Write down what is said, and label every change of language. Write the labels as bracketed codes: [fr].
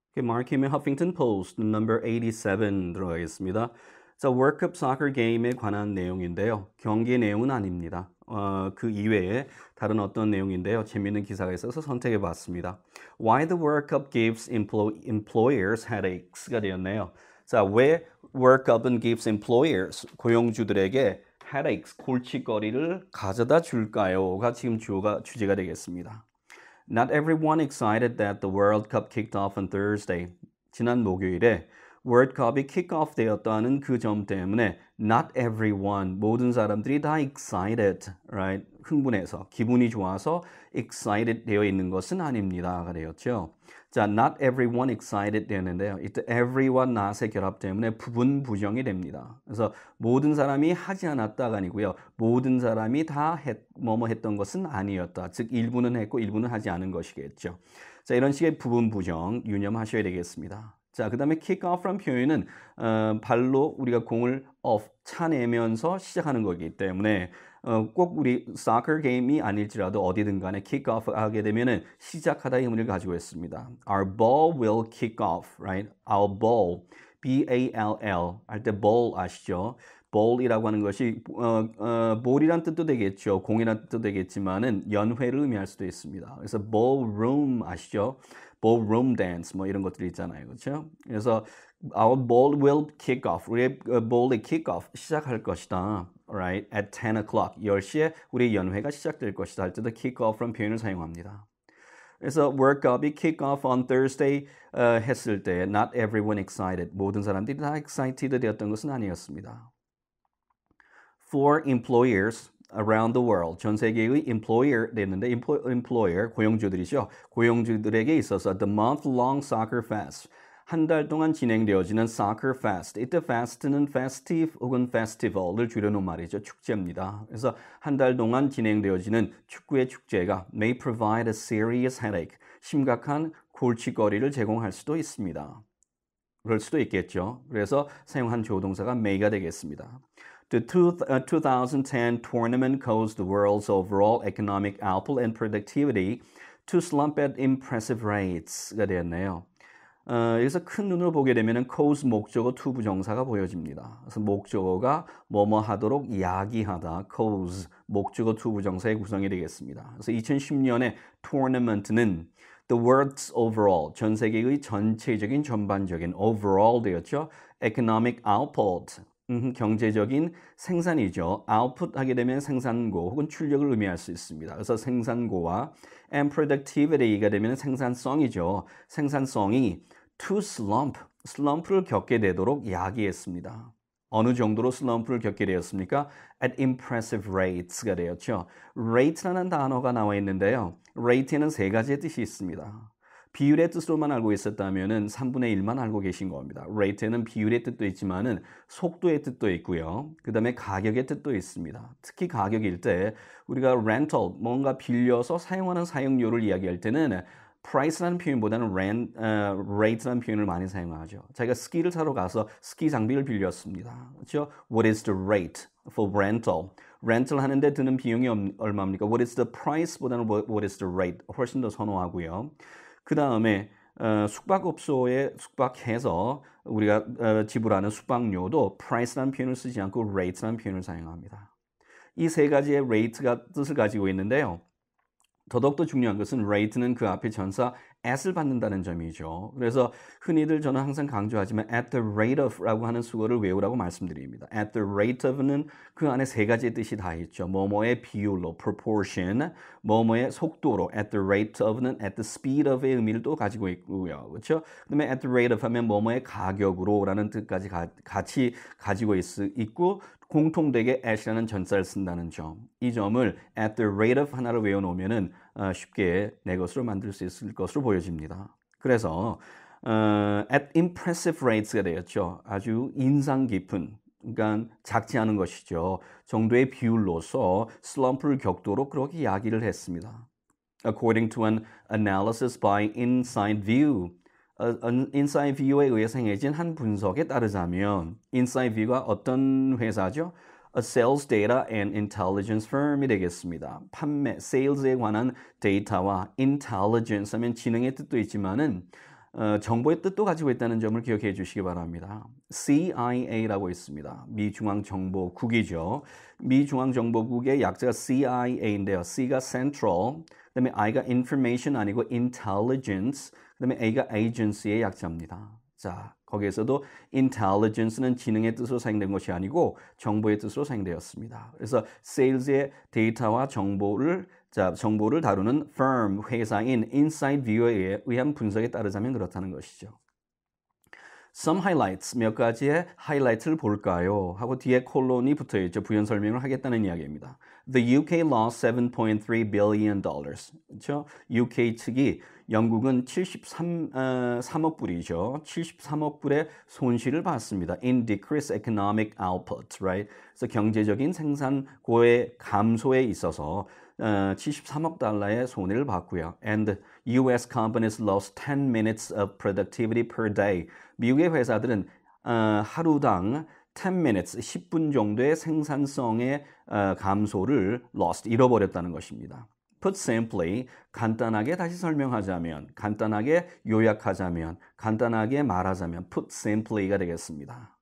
[ko] 마르킴의 Huffington Post number 87 들어가겠습니다. 자, 월드컵 사커 게임에 관한 내용인데요. 경기 내용은 아닙니다. 그 이외에 다른 어떤 내용인데요. 재미있는 기사가 있어서 선택해 봤습니다. [en] Why the World Cup gives employers headaches가 되었네요. [ko] 자, 왜 World Cup은 [en] gives employers, [ko] 고용주들에게 headaches, 골칫거리를 가져다 줄까요?가 지금 주제가 되겠습니다. [en] Not everyone excited that the World Cup kicked off on Thursday. [ko] 지난 목요일에 월드컵이 킥오프 되었다는 그 점 때문에 [en] not everyone, [ko] 모든 사람들이 다 [en] excited, right? [ko] 흥분해서, 기분이 좋아서 excited 되어 있는 것은 아닙니다가 되었죠. 자, [en] not everyone excited [ko] 되는데요. 이때 everyone not의 결합 때문에 부분 부정이 됩니다. 그래서 모든 사람이 하지 않았다가 아니고요. 모든 사람이 다 뭐뭐 했던 것은 아니었다. 즉 일부는 했고 일부는 하지 않은 것이겠죠. 자, 이런 식의 부분 부정 유념하셔야 되겠습니다. 자, 그 다음에 kick-off란 표현은 발로 우리가 공을 차내면서 시작하는 거기 때문에 꼭 우리 soccer 게임이 아닐지라도 어디든 간에 kick-off 하게 되면은 시작하다의 의미를 가지고 있습니다. [en] Our ball will kick off, right? Our ball, B-A-L-L [ko] 할 때 [en] ball [ko] 아시죠? ball이라고 하는 것이 ball이란 뜻도 되겠죠. 공이란 뜻도 되겠지만은 연회를 의미할 수도 있습니다. 그래서 ballroom 아시죠? ballroom dance 뭐 이런 것들이 있잖아요. 그렇죠? 그래서 [en] our ball will kick off. [ko] 우리의 ball이 kick off 시작할 것이다. [en] Alright? At 10 o'clock. [ko] 10시에 우리 연회가 시작될 것이다. 할 때도 kick off란 표현을 사용합니다. 그래서 World Cup이 [en] kick off on Thursday [ko] 했을 때 [en] not everyone excited. [ko] 모든 사람들이 다 excited 되었던 것은 아니었습니다. [en] For employers around the world, [ko] 전 세계의 employer 됐는데 employer 고용주들이죠. 고용주들에게 있어서 [en] the month-long soccer fest, [ko] 한 달 동안 진행되어지는 soccer fest. 이때 fest는 festive 혹은 festival을 줄여놓은 말이죠. 축제입니다. 그래서 한 달 동안 진행되어지는 축구의 축제가 [en] may provide a serious headache, [ko] 심각한 골칫거리를 제공할 수도 있습니다. 그럴 수도 있겠죠. 그래서 사용한 조동사가 may가 되겠습니다. [en] The 2010 tournament caused the world's overall economic output and productivity to slump at impressive rates가 되었네요. [ko] 여기서 큰 눈으로 보게 되면 cause 목적어 to 부정사가 보여집니다. 그래서 목적어가 뭐뭐 하도록 야기하다, cause 목적어 to 부정사의 구성이 되겠습니다. 그래서 2010년에 tournament는 [en] the world's overall, [ko] 전 세계의 전체적인 전반적인 overall 되었죠. [en] economic output, [ko] 경제적인 생산이죠. output 하게 되면 생산고 혹은 출력을 의미할 수 있습니다. 그래서 생산고와 [en] and productivity [ko] 가 되면 생산성이죠. 생산성이 [en] to slump, [ko] slump를 겪게 되도록 야기했습니다. 어느 정도로 슬럼프를 겪게 되었습니까? [en] At impressive rates가 되었죠. [ko] rate라는 단어가 나와 있는데요. rate에는 세 가지의 뜻이 있습니다. 비율의 뜻으로만 알고 있었다면 3분의 1만 알고 계신 겁니다. rate에는 비율의 뜻도 있지만은 속도의 뜻도 있고요. 그 다음에 가격의 뜻도 있습니다. 특히 가격일 때 우리가 rental, 뭔가 빌려서 사용하는 사용료를 이야기할 때는 price라는 표현보다는 rate라는 표현을 많이 사용하죠. 자기가 스키를 사러 가서 스키 장비를 빌렸습니다. 그렇죠? [en] What is the rate for rental? [ko] rental 하는데 드는 비용이 얼마입니까? [en] What is the price보다는 what is the rate? [ko] 훨씬 더 선호하고요. 그 다음에 숙박업소에 숙박해서 우리가 지불하는 숙박료도 price라는 표현을 쓰지 않고 rate라는 표현을 사용합니다. 이 세 가지의 rate가 뜻을 가지고 있는데요. 더더욱더 중요한 것은 rate는 그 앞에 전사 at을 받는다는 점이죠. 그래서 흔히들 저는 항상 강조하지만 [en] at the rate of [ko] 라고 하는 수어를 외우라고 말씀드립니다. at the rate of는 그 안에 세 가지의 뜻이 다 있죠. 뭐뭐의 비율로, proportion, 뭐뭐의 속도로, at the rate of는 [en] at the speed of [ko] 의 의미를 또 가지고 있고요. 그렇죠? 그다음에 at the rate of 하면 뭐뭐의 가격으로라는 뜻까지 같이 가지고 있고 공통되게 at이라는 전사를 쓴다는 점. 이 점을 at the rate of 하나를 외워놓으면은 쉽게 내 것으로 만들 수 있을 것으로 보여집니다. 그래서 [en] at impressive rates [ko] 가 되었죠. 아주 인상 깊은, 그러니까 작지 않은 것이죠. 정도의 비율로서 슬럼프를 겪도록 그렇게 이야기를 했습니다. [en] According to an analysis by Inside View, [ko] Inside View에 의해서 행해진 한 분석에 따르자면 Inside View가 어떤 회사죠? [en] A sales data and intelligence firm이 되겠습니다. [ko] 판매, sales에 관한 데이터와 intelligence 하면 지능의 뜻도 있지만은 정보의 뜻도 가지고 있다는 점을 기억해 주시기 바랍니다. CIA라고 있습니다. 미 중앙정보국이죠. 미 중앙정보국의 약자가 CIA인데요. C가 Central, 그다음에 I가 Information 아니고 Intelligence, 그다음에 A가 Agency의 약자입니다. 자, 거기에서도 intelligence는 지능의 뜻으로 사용된 것이 아니고 정보의 뜻으로 사용되었습니다. 그래서 sales의 데이터와 정보를 다루는 firm, 회사인 inside view에 의한 분석에 따르자면 그렇다는 것이죠. [en] Some highlights, [ko] 몇 가지의 하이라이트를 볼까요? 하고 뒤에 콜론이 붙어있죠. 부연 설명을 하겠다는 이야기입니다. [en] The UK lost 7.3 billion dollars. [ko] 그렇죠? UK 측이 영국은 3억 불이죠. 73억 불의 손실을 봤습니다. [en] In decreased economic output, right? [ko] 그래서 경제적인 생산고의 감소에 있어서 73억 달러의 손해를 봤고요. [en] And US companies lost 10 minutes of productivity per day. [ko] 미국의 회사들은 하루당 [en] 10 minutes, [ko] 10분 정도의 생산성의 감소를 잃어버렸다는 것입니다. [en] Put simply, [ko] 간단하게 다시 설명하자면, 간단하게 요약하자면, 간단하게 말하자면 put simply가 되겠습니다.